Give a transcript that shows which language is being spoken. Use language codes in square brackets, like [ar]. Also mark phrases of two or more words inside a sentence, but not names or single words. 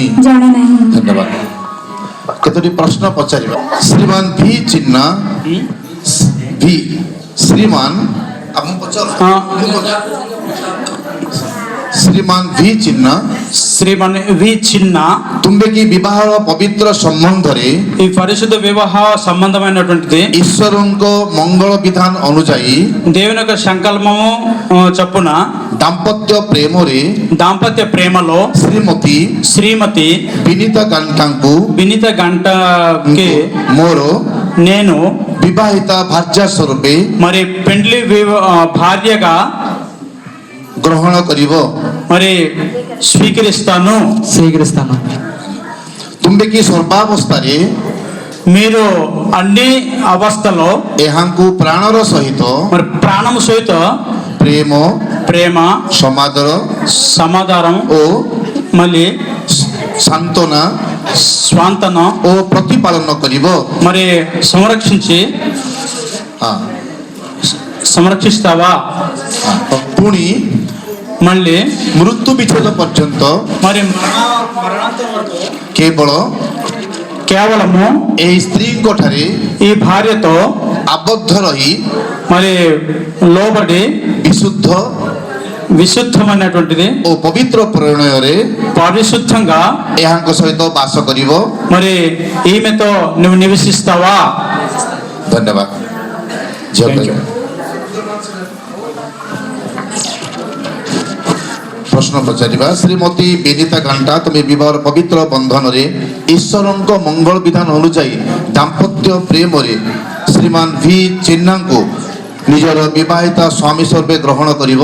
[or] ଧନ୍ୟବାଦ। କେତୋଟି ପ୍ରଶ୍ନ ପଚାରିବା। ଶ୍ରୀମାନ ଭି ଚିହ୍ନା ଶ୍ରୀମାନ ଆପଣ ପଚାର ଶ୍ରୀମାନ ଭି ଚିହ୍ନା ତୁମେ କି ବିବାହର ପବିତ୍ର ସମ୍ବନ୍ଧରେ [te] ఈ పరిశుద్ధ వివాహ సంబంధమైనటువంటిది [or] ଈଶ୍ୱରଙ୍କ ମଙ୍ଗଳ ବିଧାନ ଅନୁଯାୟୀ [te] దేవుని యొక్క సంకల్పము చొప్పున దాంపత్య ప్రేమలో శ్రీమతి [or] ବିନିତା ଗାଣ୍ଟାଙ୍କୁ [te] గంటకి [or] ମୋର [te] నేను [or] ବିବାହିତା ଭାର୍ଯ୍ୟା ସ୍ୱରୂପେ [te] మరి పెండ్లి భార్యగా [or] ଗ୍ରହଣ କରିବ। [te] మరి స్వీకరిస్తాను। [or] ତୁମେ କି ସର୍ବାବସ୍ଥାରେ [te] మీరు అన్ని అవస్థలో [or] ଏହାଙ୍କୁ ପ୍ରାଣର ସହିତ [te] మరి ప్రాణము సహిత [or] ପ୍ରେమ [te] సమాధానం [or] ଓ [te] మళ్ళీ [or] ସ୍ୱାନ୍ତନା ଓ ପ୍ରତିପାଳନ କରିବ। [te] మరి సంరక్షిస్తావా? [or] ପୁଣି [te] మళ్ళీ [or] ମୃତ୍ୟୁ ବିଚ୍ଛେଦ ପର୍ଯ୍ୟନ୍ତ [te] మరి కేవలము [or] ଏହି ସ୍ତ୍ରୀଙ୍କ ଠାରେ [te] ఈ భార్యతో [or] ଆବଦ୍ଧ ରହି [te] మరి లోబడి విశుద్ధమైనటువంటిది [or] ଓ ପବିତ୍ର ପ୍ରଣୟରେ [te] పరిశుద్ధంగా [or] ଏହାଙ୍କ ସହିତ ବାସ କରିବ। [te] మరి ఈమెతో నువ్వు నివసిస్తావా? [or] ଧନ୍ୟବାଦ। ପ୍ରଶ୍ନ ପଚାରିବା। ଶ୍ରୀମତୀ ବିନିତା ଗାଣ୍ଟା ତୁମେ ବିବାହର ପବିତ୍ର ବନ୍ଧନରେ ଈଶ୍ୱରଙ୍କ ମଙ୍ଗଳ ବିଧାନ ଅନୁଯାୟୀ ଦାମ୍ପତ୍ୟ ପ୍ରେମରେ ଶ୍ରୀମାନ ଭି ଚିହ୍ନାଙ୍କୁ ନିଜର ବିବାହିତା ସ୍ୱାମୀ ସ୍ୱରୂପେ ଗ୍ରହଣ କରିବ।